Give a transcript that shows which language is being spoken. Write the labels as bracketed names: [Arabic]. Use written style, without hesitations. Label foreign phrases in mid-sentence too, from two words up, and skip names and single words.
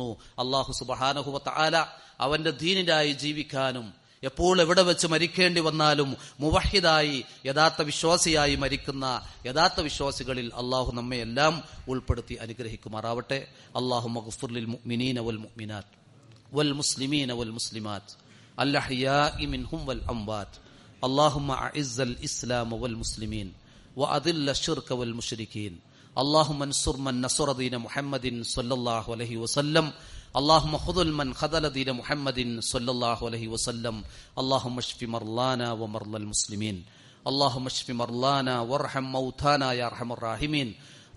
[Arabic] الله سبحانه وتعالى [Malayalam] അവന്റെ ദീനിനായി ജീവിക്കാനും എപ്പോൾ എവിടെ വെച്ച് മരിക്കേണ്ടി വന്നാലും മുവഹിദായി യഥാർത്ഥ വിശ്വാസിയായി മരിക്കുന്ന യഥാർത്ഥ വിശ്വാസികളിൽ അല്ലാഹു നമ്മെ എല്ലാം ഉൾപ്പെടുത്തി അനുഗ്രഹിക്കുമാറാവട്ടെ. [Arabic] اللهم اغفر للمؤمنين والمؤمنات والمسلمين والمسلمات الأحياء منهم والأموات. اللهم أعز الإسلام والمسلمين وأذل الشرك والمشركين. اللهم انصر من نصر دين محمد صلى الله عليه وسلم. اللهم خذل من خذل دين محمد صلى الله عليه وسلم. اللهم اشف مرضانا ومرضى المسلمين. اللهم اشف مرضانا وارحم موتانا يا ارحم الراحمين.